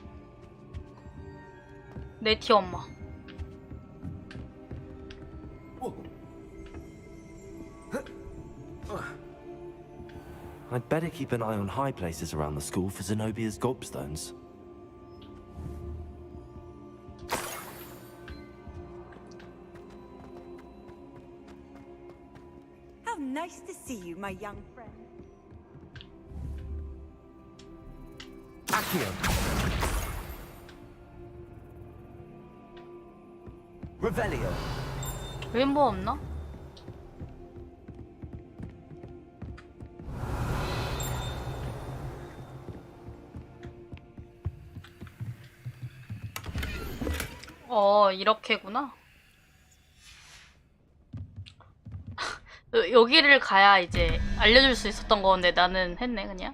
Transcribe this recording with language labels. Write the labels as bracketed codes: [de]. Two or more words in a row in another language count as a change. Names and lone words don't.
[ko] 네티 엄마. [en] I'd better keep an eye on high places around the school for Zenobia's gobstones. How nice to see you, my young friend. [ko] Accio. Revelio. 왼보 없나? 이렇게구나. 여기를 가야 이제 알려줄 수 있었던 건데 나는 했네 그냥.